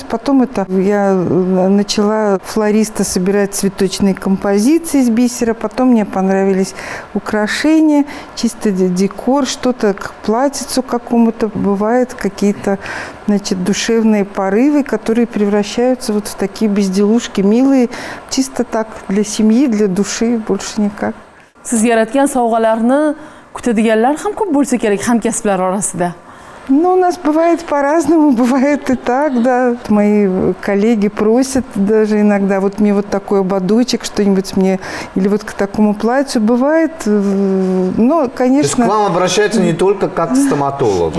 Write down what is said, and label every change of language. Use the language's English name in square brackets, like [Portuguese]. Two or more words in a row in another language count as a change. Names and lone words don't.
[Russian] Потом это я начала флориста собирать цветочные композиции из бисера, потом мне понравились украшения, чисто декор, что-то к платьицу какому-то, бывает какие-то, значит, душевные порывы, которые превращаются вот в такие безделушки милые, чисто так, для семьи, для души, больше никак. [Uzbek] Siz yaratgan sovg'alarni kutadiganlar ham ko'p bo'lsa kerak hamkasblar orasida. [Russian] Ну, у нас бывает по-разному, бывает и так, да. Мои коллеги просят даже иногда, вот мне вот такой ободочек, что-нибудь мне, или вот к такому платью. Бывает, но, конечно... То есть к вам обращаются не только как к стоматологу?